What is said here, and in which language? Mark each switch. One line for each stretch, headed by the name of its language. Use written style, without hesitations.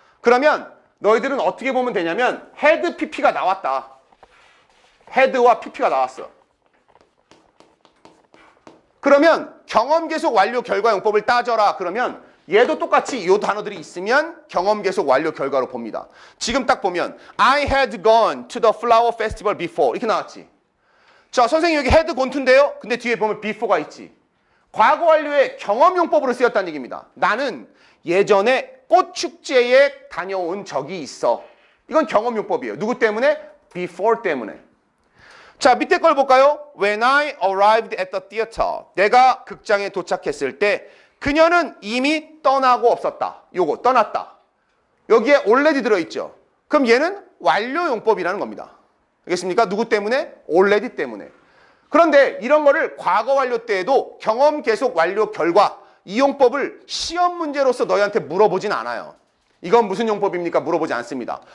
Korean: 그러면 너희들은 어떻게 보면 되냐면 헤드 PP가 나왔다. 헤드와 PP가 나왔어. 그러면 경험 계속 완료 결과용법을 따져라. 그러면 얘도 똑같이 이 단어들이 있으면 경험 계속 완료 결과로 봅니다. 지금 딱 보면
English: I had gone to the flower festival before
Korean: 이렇게 나왔지. 자, 선생님 여기 had gone to인데요. 근데 뒤에 보면 before가 있지. 과거 완료의 경험용법으로 쓰였다는 얘기입니다. 나는 예전에 꽃 축제에 다녀온 적이 있어. 이건 경험용법이에요. 누구 때문에? before 때문에. 자, 밑에 걸 볼까요?
English: When I arrived at the theater.
Korean: 내가 극장에 도착했을 때 그녀는 이미 떠나고 없었다. 요거 떠났다. 여기에 already 들어있죠. 그럼 얘는 완료용법이라는 겁니다. 알겠습니까? 누구 때문에? already 때문에. 그런데 이런 거를 과거 완료 때에도 경험 계속 완료 결과 이 용법을 시험 문제로서 너희한테 물어보진 않아요. 이건 무슨 용법입니까? 물어보지 않습니다.